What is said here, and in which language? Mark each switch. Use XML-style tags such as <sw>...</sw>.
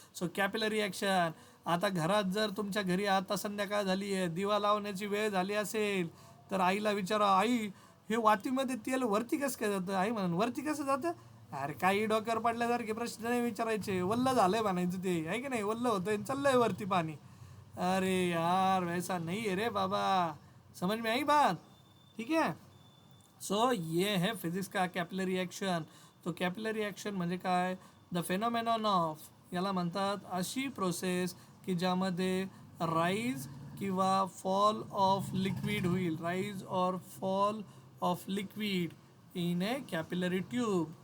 <mr>So capillary action. आता घरात जर तुमच्या घरी आता संध्याकाळ झाली आहे, दिवा लावण्याची वेळ झाली असेल, तर आईला विचारा, आई हे वातीमध्ये तेल वरती कसं काय जातं? आई म्हणून वरती कसं जातं? अरे काही डोक्यावर पडल्यासारखे प्रश्न नाही विचारायचे, वल्ल झालंय म्हणायचं ते, आहे की नाही, वल्ल होतंय चाललंय वरती पाणी.</mr> <hi>अरे यार वैसा नहीं है रे बाबा, समझ में आई बात? ठीक है. सो ये है फिजिक्स का कॅपिलरी ॲक्शन.</hi> <mr>तो कॅपिलरी ॲक्शन म्हणजे काय?</mr> <en>the phenomenon of,</en> <mr>याला म्हणतात अशी प्रोसेस की ज्यामध्ये राईज किंवा फॉल ऑफ लिक्विड होईल,</mr> <en>Rise or fall of liquid in a capillary tube.</en>